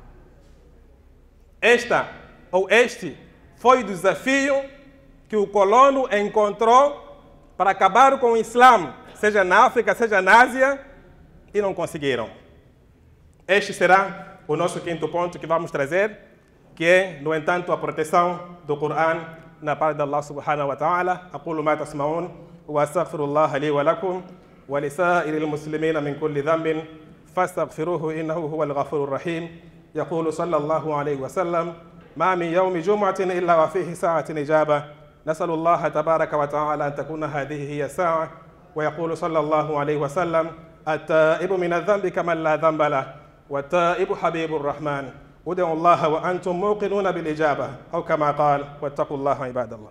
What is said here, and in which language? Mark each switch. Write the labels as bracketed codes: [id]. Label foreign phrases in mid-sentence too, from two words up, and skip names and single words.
[pt] Este foi o desafio que o colono encontrou para acabar com o Islã, seja na África, seja na Ásia, e não conseguiram. Este será o nosso quinto ponto que vamos trazer, que é, no entanto, a proteção do Corão na parte de Allah [ar] سبحانه وتعالى. أقول ما تسمعون وأستغفر الله لي ولكم ولسائر المسلمين من كل ذنب فاستغفروه إنه هو الغفور الرحيم. يقول صلى الله عليه وسلم ما من يوم جمعة إلا وفيه ساعة إجابة. نسأل الله تبارك وتعالى أن تكون هذه هي الساعة. ويقول صلى الله عليه وسلم: التائب من الذنب كمن لا ذنب له والتائب حبيب الرحمن. ادعوا الله وأنتم موقنون بالإجابة أو كما قال: واتقوا الله عباد الله.